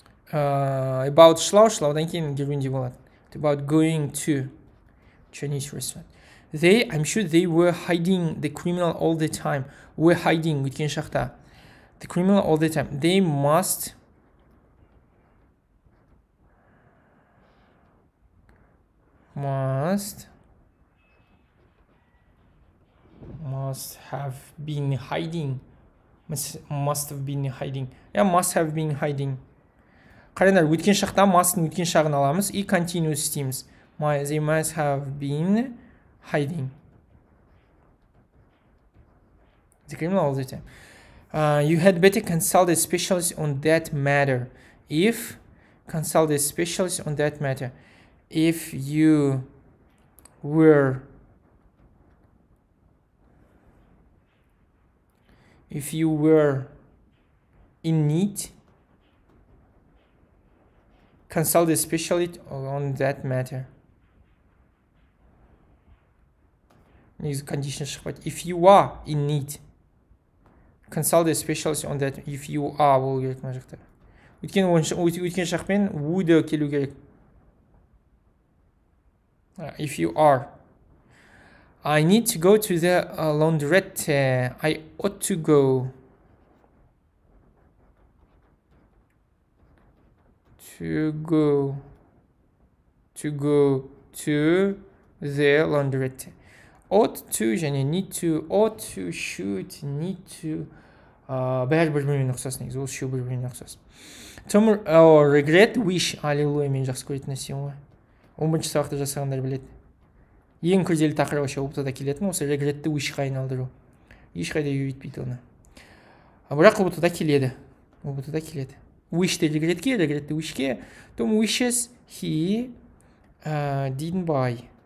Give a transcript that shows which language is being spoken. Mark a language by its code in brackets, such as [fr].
[en] About [kk] шлаудан кейін келгенде болады. [en] About going to Chinese restaurant. I'm sure they were hiding the criminal all the time. Were hiding [kk] өткен шақта. [en] The criminal all the time. They must have been hiding. Must have been hiding. Yeah, must have been hiding. [kk] Қараңдар, өткен шақта must'ың өткен шағын аламыз и continuous істейміз. [en] They must have been hiding. The criminal all the time. You had better consult a specialist on that matter. Consult a specialist on that matter. If you were in need, consult a specialist on that matter. [kk] Негізі condition шықпайды. [en] If you are in need, consult a specialist on that. If you are [kk] болу керек мына жақта. Өткен шақпен would келу керек. [en] If you are. I need to go to the laundrette. I ought to go. To go to the laundrette. Ought to және need to, ought to, should, need to. [kk] Бәрі бір-бірімен ұқсас негізі. Ол үшеуі бір-бірімен ұқсас. [en] Regret, wish. [kk] Аллилуйя, мен жақсы көретін нәрсем ғой. 11-ші сабақта жасағандар біледі. Ең күрделі тақырып [ru] вообще [kk] ұбт-да келетін осы regretті wish-қа айналдыру. Ешқайда үйретпейді оны. Бірақ ұбт-да келеді. Wish-ті regretке, regretті wish-ке. [en] Tom wishes he didn't buy.